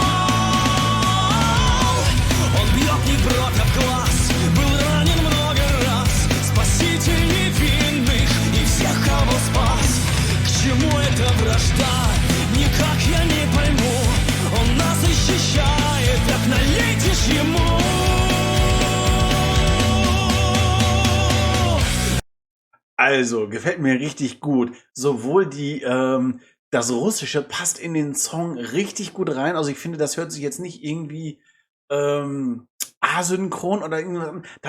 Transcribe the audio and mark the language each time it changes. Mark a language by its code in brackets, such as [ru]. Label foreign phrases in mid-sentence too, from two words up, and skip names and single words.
[ru] Он бьет не против глаз, был ранен много раз, спаситель невинных и всех, кого спас. К чему эта вражда? Никак я не пойму. Он нас защищает, так налейте ж ему. [de] Also, gefällt mir richtig gut. Sowohl die das Russische passt in den Song richtig gut rein. Also ich finde, das hört sich jetzt nicht irgendwie asynchron oder irgendwas.